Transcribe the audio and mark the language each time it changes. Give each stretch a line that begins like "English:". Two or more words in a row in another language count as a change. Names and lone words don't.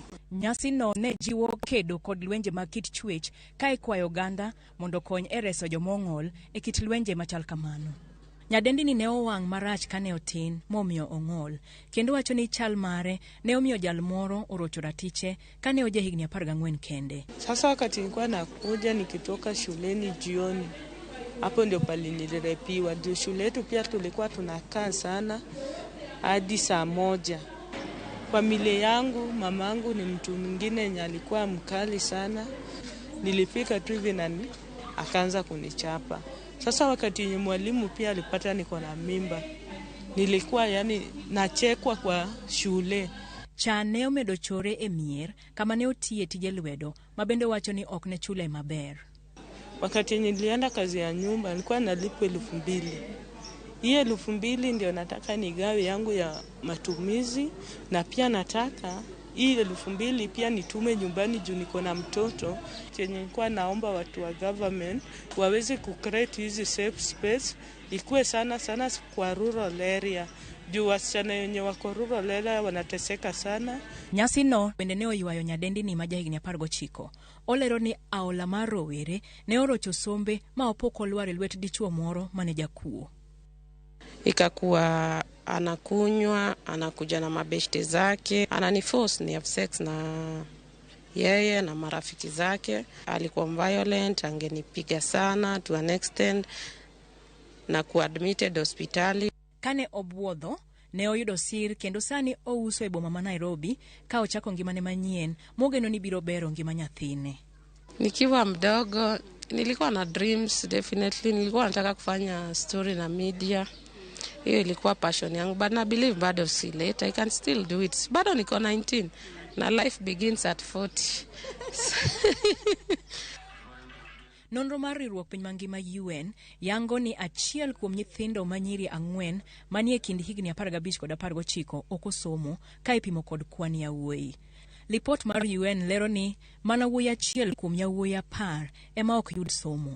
Luo (Kenya and Tanzania): Nyasi no ne jiwo kedo kod lwenje mag kit chwech ka ikwayo ganda mondo kony e reso jomong'ol e kit lwenje machal kamano. Nyadendini ne owang' marach kane otin momiyo ong'ol, kendo wacho ni chal mare ne omiyo jal moro orocho ratiche kane oja higni 14 kende.
Swahili: Sasa wakati nilikuwa nakuja nikitoka shuleni jioni, hapo ndio pali nilirepiwa. Ndio shule yetu pia tulikuwa tunakaa sana hadi saa 1. Familia yangu, mamangu ni mtu mwingine yenye alikuwa mkali sana. Nilifika tu hivi na akaanza kunichapa. Sasa wakati yenye mwalimu pia alipata niko na mimba, nilikuwa nachekwa kwa shule.
Luo (Kenya and Tanzania): Chane omedo chore e mier kama ne otie tije lwedo mabende wacho ni ok ne chule maber.
Swahili: Wakati yenye nilienda kazi ya nyumba nilikuwa nalipwa 2,000. Hiyo 2,000 ndio nataka nigawe yangu ya matumizi, na pia nataka hii 2,000 pia nitume nyumbani juu niko na mtoto. Chenye nilikuwa naomba watu wa government waweze kucreate hizi
English: safe space,
Swahili: ikuwe sana sana kwa
English: rural area.
Swahili: Juu wasichana wenye wako
English: rural area
Swahili: wanateseka sana.
Luo (Kenya and Tanzania): Nyasi no bende ne oywayo nyadendini ma jahigni 19. Olero ni aola mar rowere ne orocho sombe ma opoko lwar e lwet dichuo moro mane jakuo.
Swahili: Ikakuwa anakunywa, anakuja na mabeshte zake, ananiforce ni
English: have sex
Swahili: na yeye na marafiki zake. Alikuwa violent, angenipiga sana
English: to an extent
Swahili: na kuadmitted hospitali.
Luo (Kenya and Tanzania): Kane obwodho, ne oyudo sir kendo sani ouso e boma ma Nairobi ka ochako ngimane manyien mogeno ni biro bero ngima nyathine.
Swahili: Nikiwa mdogo nilikuwa na dreams, definitely nilikuwa nataka kufanya story na media. Hiyo ilikuwa passion yangu,
English: but I believe
Swahili: bado si
English: late, I can still do it.
Swahili: Bado niko 19 na
English: life begins at 40.
Luo (Kenya and Tanzania): Nonro mar riwruok piny mangima UN yango ni achiel kuom nyithindo ma nyiri 4 manie kind higni 15 kod 19 okosomo ka ipimo kod kwan yawuoyi. Lipot mar UN lero ni mana wuoyi achiel kuom yawuoyi 10 ema ok yud somo.